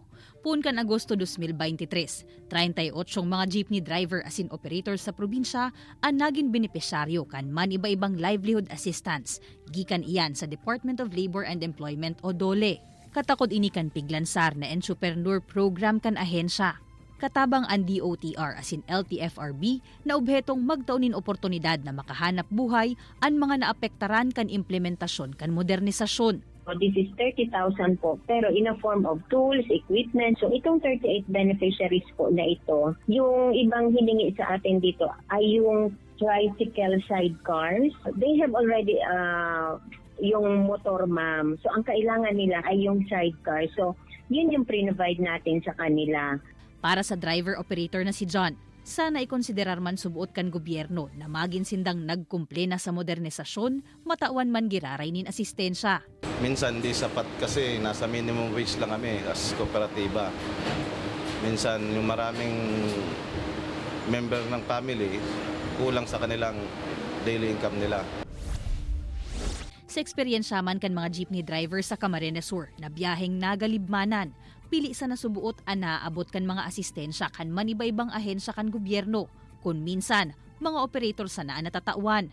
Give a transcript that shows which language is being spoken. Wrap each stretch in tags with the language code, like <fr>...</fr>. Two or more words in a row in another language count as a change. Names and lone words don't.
<bik>Pun kan Agosto 2023, 38 mga jeepney driver asin operator sa probinsya ang naging benepisyaryo kan man iba-ibang</bik> <en>livelihood assistance,</en> <bik>gikan iyan sa Department of Labor and Employment o DOLE. Katakod ini kan piglansar na entrepreneur program kan ahensya. Katabang ang DOTR asin LTFRB na obhetong magtaunin oportunidad na makahanap buhay ang mga naapektaran kan implementasyon kan modernisasyon.</bik> <en>So this is 30,000 po, pero in a form of tools, equipment.</en> <tl>So itong 38 beneficiaries po na ito, yung ibang hiningi sa atin dito ay yung</tl> <en>tricycle sidecars. They have already yung motor, ma'am.</en> <tl>So ang kailangan nila ay yung sidecar. So yun yung pre-provide natin sa kanila.</tl> <bik>Para sa driver-operator na si John, sana ikonsiderar man subuot kan gobyerno na magin sindang nagkumple na sa modernisasyon, matawan man giraray nin asistensya.</bik> <tl>Minsan di sapat kasi nasa</tl> <en>minimum wage</en> <tl>lang kami as kooperatiba. Minsan yung maraming member ng family, kulang sa kanilang</tl> <en>daily income</en> <tl>nila.</tl> <bik>Sa eksperyensya man kan mga jeepney driver sa Camarines Sur na biyaheng nagalibmanan, pili sa nasubuot ang naaabot kan mga asistensya kan maniba-ibang ahensya kan gobyerno. Kung minsan, mga operator sa natatawan.</bik>